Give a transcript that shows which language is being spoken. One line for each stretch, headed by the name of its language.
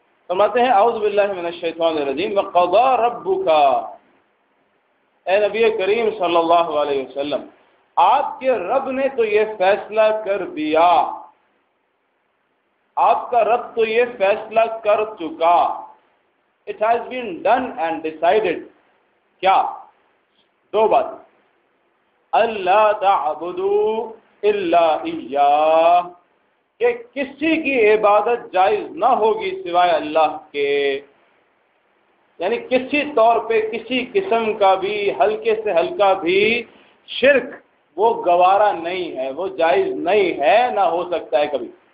Urdu: فرماتے ہیں اعوذ باللہ من الشیطان الرجیم وقضى ربک. اے نبی کریم صلی اللہ علیہ وسلم، آپ کے رب نے تو یہ فیصلہ کر دیا، آپ کا رب تو یہ فیصلہ کر چکا.
English: It has been done and decided.
Urdu: کیا؟ دو بات. اللہ تعبدوا الا ایاہ، کہ کسی کی عبادت جائز نہ ہوگی سوائے اللہ کے. یعنی کسی طور پہ کسی قسم کا بھی ہلکے سے ہلکا بھی شرک وہ گوارا نہیں ہے، وہ جائز نہیں ہے، نہ ہو سکتا ہے کبھی.